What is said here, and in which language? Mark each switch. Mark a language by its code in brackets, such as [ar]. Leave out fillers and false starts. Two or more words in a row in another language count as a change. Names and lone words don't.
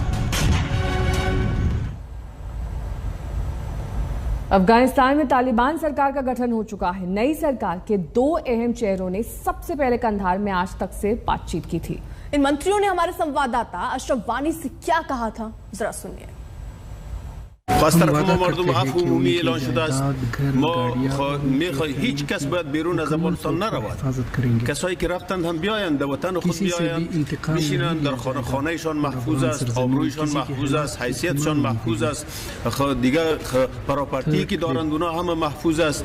[hi] अफगानिस्तान में तालिबान सरकार का गठन हो चुका है। नई सरकार के 2 अहम चेहरों ने सबसे पहले कंधार में आज तक से बातचीत की थी। इन मंत्रियों ने हमारे संवाददाता अशरफ वानी से क्या कहा था, जरा सुनिए। [fa] از طرف ما مردم عفو عمومی اعلان شده است. ما میخواهیم هیچ کس باید بیرون از افغانستان نرود. کسایی که رفتند هم بیایند، به وطن خود بیایند، بشینند، در خانهشان محفوظ است، آبرویشان محفوظ است، حیثیتشان محفوظ است، دیگر پراپرتی که دارند اونا هم محفوظ است.